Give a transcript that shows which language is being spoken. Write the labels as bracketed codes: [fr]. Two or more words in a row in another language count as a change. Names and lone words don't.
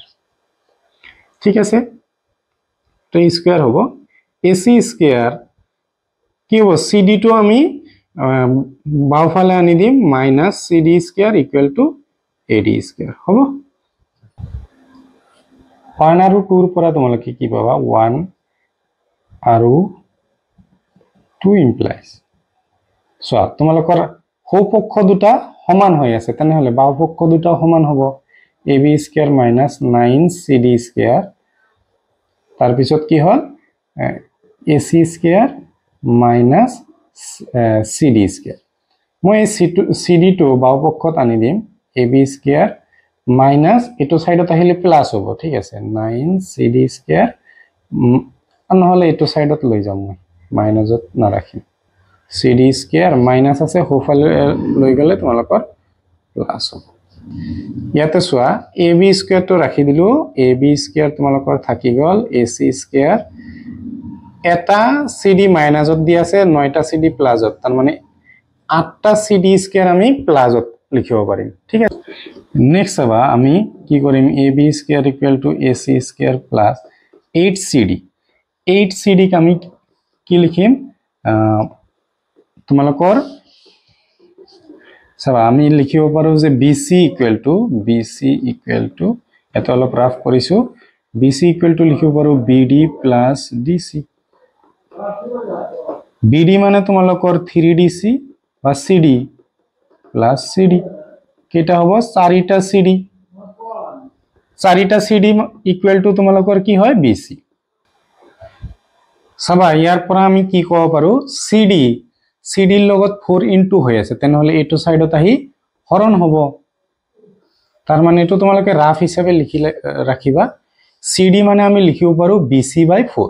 [as] ঠিক আছে, তো স্কয়ার হ'ব [en] AC square [as] কি হ'ব সিডি তো আমি বাওফালে আনি দিম [en] minus CD square equal to AD square [as] হ'ব। 1 আৰু 2 ৰ পৰা তোমালোকে কি পাবা 1 আৰু 2 [en] implies so [as] তোমালোকৰ সোপক্ষ দুটা সমান হৈ আছে তেনেহলে বাওপক্ষ দুটা সমান হ'ব [en] AB square minus 9cd square [as] তাৰ পিছত কি হ'ল [en] AC square minus CD square. [as] মই সিডি তো বাওপক্ষত আনি দিম [en] AB square minus [as] এটো সাইডত আহিলে প্লাস হ'ব। ঠিক আছে [en] 9cd square [as] নহলে এটো সাইডত লৈ যাম মই মাইনাসত না ৰাখিম [en] cd square minus [as] আছে হোফালে লৈ গলে তোমালোকৰ প্লাস হ'ব। ইয়াতে চোৱা [en] AB square [as] তো ৰাখি দিলো [en] AB square [as] তোমালোকৰ থাকি গল [en] AC square [as] এটা cd মাইনাসত দি আছে 9টা cd প্লাসত তাৰ মানে 8টা cd স্কয়ার আমি প্লাসত লিখিব পাৰিম। ঠিক আছে, নেক্সট চাবা আমি কি কৰিম [en] AB square equal to AC square plus 8cd 8cd [as] ক আমি কি লিখিম তোমালোকৰ চাবা আমি লিখিব পাৰো যে [en] BC equal to [as] এটা অলপ ৰাফ কৰিছো [en] BC equal to [as] লিখিব পাৰো [en] BD plus DC. [as] বিডি মানে তোমালোকৰ 3ডিসি বা [en] CD plus CD [as] কেটা হ'ব 4টা সিডি 4টা সিডি [en] equal to [as] তোমালোকৰ কি হয় বিসি। চাবা ইয়াৰ পৰা আমি কি ক'ব পাৰো সিডি সিডিৰ লগত 4 ইনটু হৈ আছে তেনেহলে এটো সাইডত আহি হৰণ হ'ব তাৰ মানে এটো তোমালোকে ৰাফ হিচাপে লিখিলে ৰাখিবা সিডি মানে আমি লিখিব পাৰো [en] BC by 4.